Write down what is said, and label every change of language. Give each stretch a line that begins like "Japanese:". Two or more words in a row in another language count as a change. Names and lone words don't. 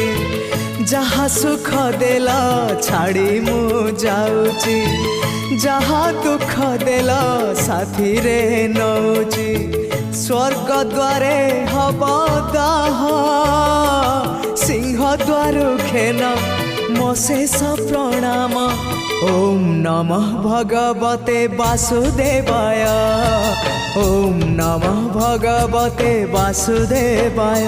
Odia: ଯାହା ସୁଖ ଦେଲ ଛାଡ଼ି ମୁ ଯାଉଛି, ଯାହା ଦୁଃଖ ଦେଲ ସାଥୀରେ ନଉଛି। ସ୍ୱର୍ଗ ଦ୍ୱାରେ ହବ ଦାହ, ସିଂହ ଦ୍ୱାର ଖେନ ମୋ ଶେଷ ପ୍ରଣାମ।
Sanskrit: ওম নমঃ ভগবতে বাসুদেবায়, ওম নমঃ ভগবতে বাসুদেবায়।